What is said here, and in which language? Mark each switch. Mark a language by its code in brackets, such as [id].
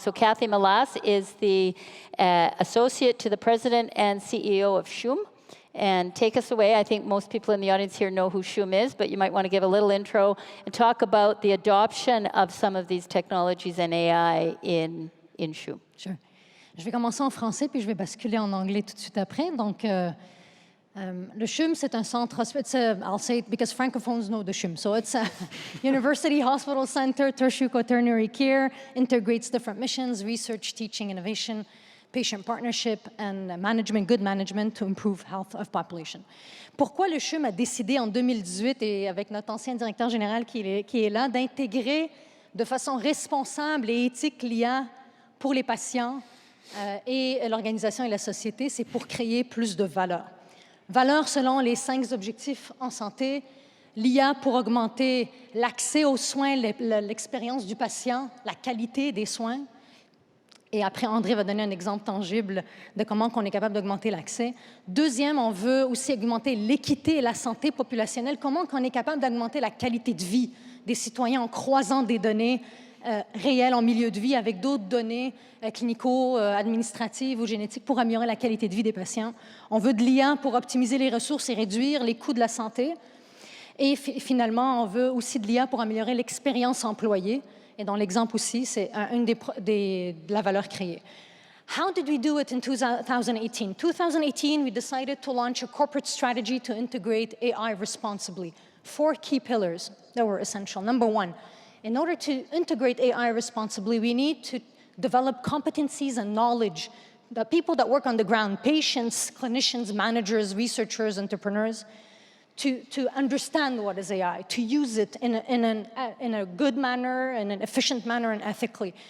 [en] So Kathy Malas is the associate to the president and CEO of Shum. And take us away. I think most people in the audience here know who Shum is, but you might want to give a little intro and talk about the adoption of some of these technologies and AI in Shum. Sure. [fr] Je vais commencer en français, puis je vais basculer en anglais tout de suite après. Donc, le CHUM, c'est un centre, [en] I'll say it because francophones know the CHUM. So it's a university, hospital center, tertiary, quaternary care, integrates different missions, research, teaching, innovation, patient partnership, and management, good management to improve health of population. [fr] Pourquoi le CHUM a décidé en 2018, et avec notre ancien directeur général qui est là, d'intégrer de façon responsable et éthique l'IA pour les patients et l'organisation et la société, c'est pour créer plus de valeur. Valeur selon les 5 objectifs en santé, l'IA pour augmenter l'accès aux soins, l'expérience du patient, la qualité des soins. Et après, André va donner un exemple tangible de comment on est capable d'augmenter l'accès. Deuxième, on veut aussi augmenter l'équité et la santé populationnelle. Comment on est capable d'augmenter la qualité de vie des citoyens en croisant des données réelles en milieu de vie avec d'autres données clinico-administratives ou génétiques pour améliorer la qualité de vie des patients. On veut de l'IA pour optimiser les ressources et réduire les coûts de la santé. Et finalement, on veut aussi de l'IA pour améliorer l'expérience employée. Et dans l'exemple aussi, c'est une de la valeur créée. [en] How did we do it in 2018? 2018, we decided to launch a corporate strategy to integrate AI responsibly. 4 key pillars that were essential. Number 1, in order to integrate AI responsibly, we need to develop competencies and knowledge. The people that work on the ground, patients, clinicians, managers, researchers, entrepreneurs, to understand what is AI, to use it in a good manner, in an efficient manner, and ethically.